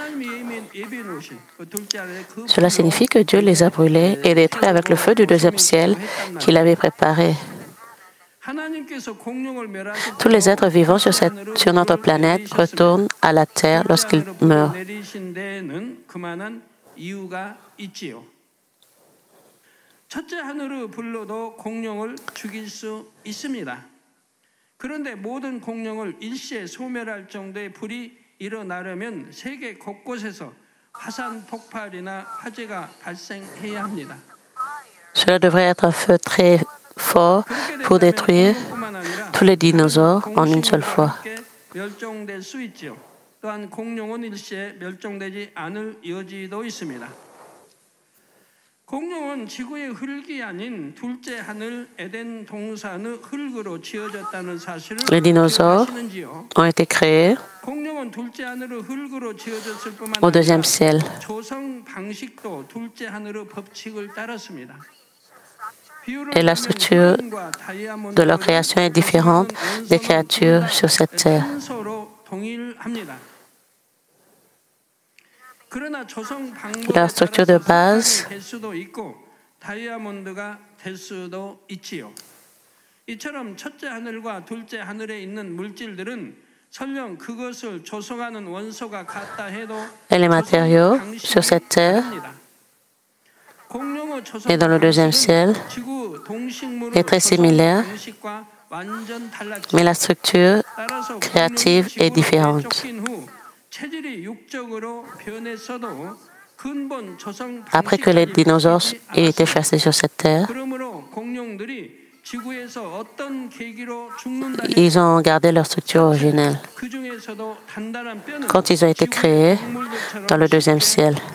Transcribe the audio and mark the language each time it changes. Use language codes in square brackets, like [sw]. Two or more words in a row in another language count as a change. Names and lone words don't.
[fr] Cela signifie que Dieu les a brûlés et détruits avec le feu du deuxième ciel qu'il avait préparé. Tous les êtres vivants sur notre planète retournent à la terre lorsqu'ils meurent. [ko] 그런데 모든 공룡을 일시에 소멸할 정도의 불이 일어나려면 세계 곳곳에서 화산 폭발이나 화재가 발생해야 합니다. [fr] Cela devrait être un feu très fort pour détruire tous les dinosaures en une seule fois. [ko] 멸종될 수 있지요. 또한 공룡은 일시에 멸종되지 않을 여지도 있습니다. 공룡은 지구의 흙이 아닌 둘째 하늘 에덴 동산의 흙으로 지어졌다는 사실을 [fr] Les dinosaures ont été créés [ko] 공룡은 둘째 하늘의 흙으로 지어졌을 뿐만 [fr] au deuxième ciel. [ko] 조성 방식도 둘째 하늘의 법칙을 따랐습니다. [fr] Et la structure de leur création est différente des créatures sur cette terre. La structure de base [ko] 이처럼 첫째 하늘과 둘째 하늘에 있는 물질들은 설령 그것을 조성하는 원소가 같다 해도 [fr] Et les matériaux sur cette terre et dans le deuxième ciel est très similaire, mais la structure créative est différente. Après que les dinosaures aient été chassés sur cette terre, ils ont gardé leur structure originelle quand ils ont été créés dans le deuxième ciel.